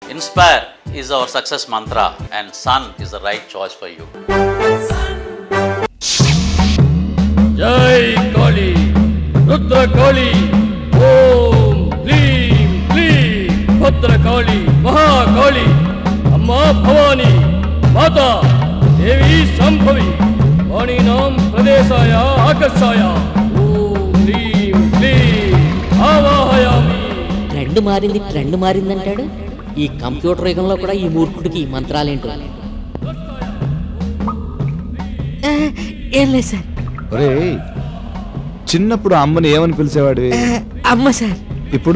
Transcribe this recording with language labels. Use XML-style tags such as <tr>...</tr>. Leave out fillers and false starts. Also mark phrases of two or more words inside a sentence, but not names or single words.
<en>Inspire is our success mantra and Sun is the right choice for you.</en> <sa>जय काली, रुद्र काली, ओम् ह्लीं ह्लीं, भद्र काली, महा काली, अम्मा भवानी, माता, देवी शाम्भवी, वाणी नाम प्रदेशाय आकाशाय, ओम् ह्लीं ह्लीं, आवाहयामि.</sa> <te>ట్రెండ్ మారిందంటాడు. ఈ కంప్యూటర్ యుగంలో కూడా ఈ మూర్ఖుడికి ఈ మంత్రాలేంటో. ఏం లేదు సార్. ఒరే, చిన్నప్పుడు అమ్మని ఏమని పిలిచేవాడు? అమ్మ సార్. ఇప్పుడు</te>